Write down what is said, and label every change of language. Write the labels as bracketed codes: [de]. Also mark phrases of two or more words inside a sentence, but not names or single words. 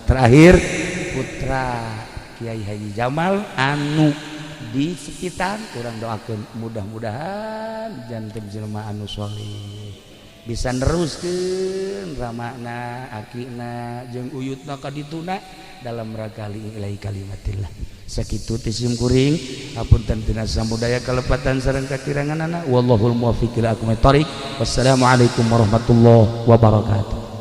[su] Terakhir putra Kiai Haji Jamal anu di sekitar urang doakeun mudah-mudahan janten jelema anu saleh bisa neruskeun ramana akina jeung uyutna ka dituna [id] dalam rangka [ar] لإعلاء كلمة الله. [su] Sakitu ti simkuring hapunten tina samudaya kalepatan sareng kakiranganana [ar] والله الموفق إلى أقوم الطريق. والسلام عليكم ورحمة الله وبركاته.